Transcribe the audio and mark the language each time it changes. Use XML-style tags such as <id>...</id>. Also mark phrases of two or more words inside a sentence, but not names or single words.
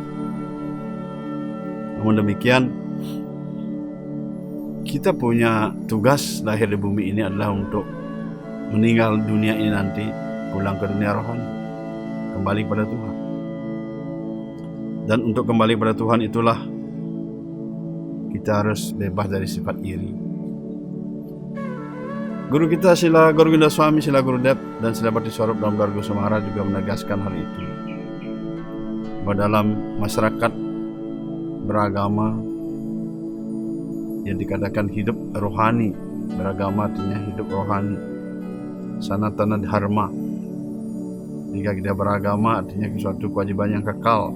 <id>Namun demikian, kita punya tugas lahir di bumi ini adalah untuk meninggal dunia ini nanti, pulang ke dunia rohani, kembali pada Tuhan. Dan untuk kembali pada Tuhan itulah kita harus bebas dari sifat iri. Guru kita Srila Gaurvinda Swami, Srila Gurudev dan Srila Bhakti Swarup dalam Dargo Samara juga menegaskan hal itu. Bahwa dalam masyarakat beragama yang dikatakan hidup rohani, beragama artinya hidup rohani,</id> <sa>sanatana dharma.</sa> <id>Jika kita beragama artinya suatu kewajiban yang kekal.</id>